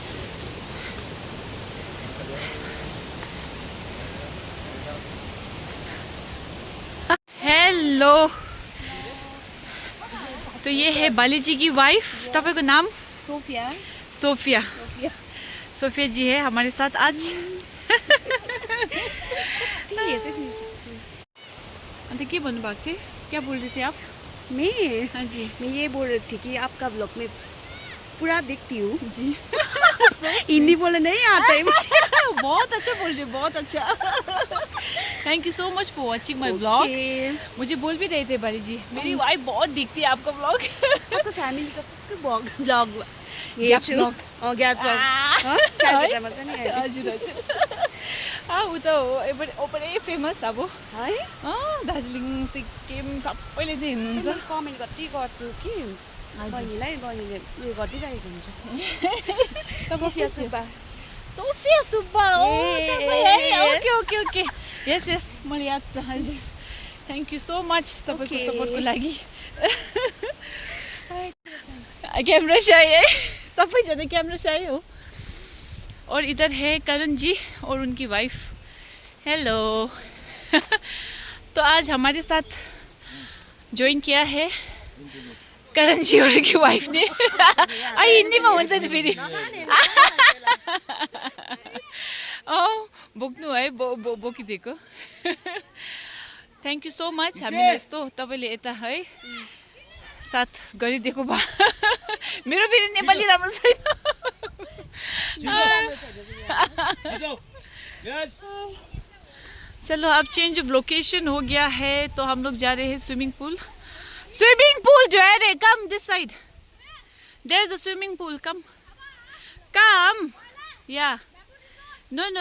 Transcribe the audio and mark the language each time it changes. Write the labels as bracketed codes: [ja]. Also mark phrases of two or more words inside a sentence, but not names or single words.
[hi] हेलो, तो ये है बाली जी की वाइफ। [ne] तपाईँको नाम? सोफिया। सोफिया। [hi] सोफिया जी है हमारे साथ आज। [ne] अंत के भन्नु भएको थियो? [hi] क्या बोल रहे थे आप? मैं हाँ जी, मैं ये बोल रही थी कि आपका ब्लॉग में पूरा देखती हूँ जी। हिंदी बोलना नहीं आता है मुझे। बहुत अच्छा बोल रहे, बहुत अच्छा। [en] thank you so much for watching my blog. [hi] मुझे बोल भी रहे थे बारी जी, मेरी वाइफ बहुत दिखती है आपका ब्लॉग। आपको फ्यामिली का सबको ब्लग [ne] हेर्छु। ग्यास ब्लग क्यालकाटामा छ नि अहिले। हजुर हजुर ऊ त हो ओपरै फेमस अब है दार्जिलिङ सिक्किम सबैले चाहिँ हिँड्नुहुन्छ। कमेन्ट कति गर्छु कि बहिनीलाई, बहिनीले उयो गरिदिइरहेको हुन्छ। सोफिया सुब्बा। सोफिया सुब्बा हो तपाईँ है? [en] Yes. okay okay okay yes yes [ne] मलाई याद छ हजुर। [en] thank you so much [ne] तपाईँको [en] Okay. [ne] सपोर्टको लागि। [en] camera shy [ne] है, सबैजना [en] camera shy [ne] हो। [hi] और इधर है करण जी और उनकी वाइफ। हेलो। तो आज हमारे साथ ज्वाइन किया है करण जी और उनकी वाइफ ने। हिंदी में [ne] हुन्छ नि फेरि। बोक्नु है बोकिदिएको। [en] thank you so much [ne] हामीलाई यस्तो तपाईँले यता है साथ गरिदिएको भए। मेरो फेरि नेपाली राम्रो छैन। [hi] चलो अब [en] change of location [hi] हो गया है तो हम लोग जा रहे हैं [en] swimming pool. swimming pool [hi] जो है रे, [en] come this side, there is a swimming pool, come come ya no no.